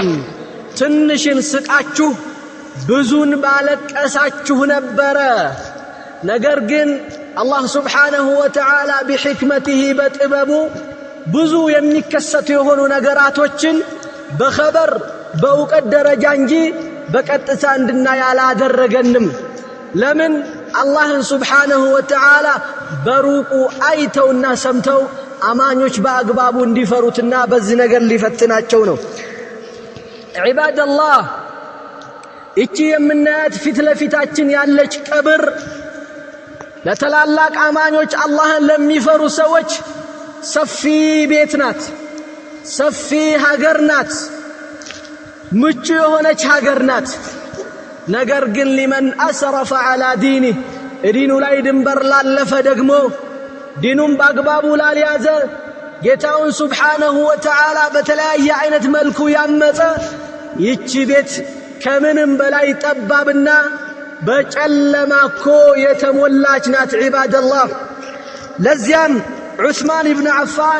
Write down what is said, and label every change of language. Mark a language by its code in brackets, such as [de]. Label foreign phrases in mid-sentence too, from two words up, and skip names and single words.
[am] ትንሽን ስቃችሁ ብዙን ባለቀሳችሁ ነበረ ነገር ግን [ar] الله سبحانه وتعالى بحكمته [am] بطببه ብዙ የሚከሰቱ የሆኑ ነገራቶችን በخبر በእውቀት ደረጃ እንጂ በቀጥታ እንድናይ አላደረገንም ለምን አላህን [ar] سبحانه وتعالى [am] በሩቁ አይተውና ሰምተው አማኞች በአግባቡ እንዲፈሩትና በዚህ ነገር ሊፈትናቸው ነው [ar] عباد الله [am] እቺ የምናያት ፊት ለፊታችን ያለች ቀብር ለተላላቅ አማኞች አላህን ለሚፈሩ ሰዎች ሰፊ ቤት ናት ሰፊ ሀገር ናት ምቹ የሆነች ሀገር ናት ነገር ግን [ar] لمن أسرف على دينه [am] ዲኑ ላይ ድንበር ላለፈ ደግሞ ዲኑን በአግባቡ ላልያዘ ጌታውን [ar] سبحانه وتعالى [am] በተለያየ አይነት መልኩ ያመፀ ይቺ ቤት ከምንም በላይ ጠባብና በጨለማኮ የተሞላች ናት ዒባደላህ ለዚያም ዑስማን ኢብኑ አፋን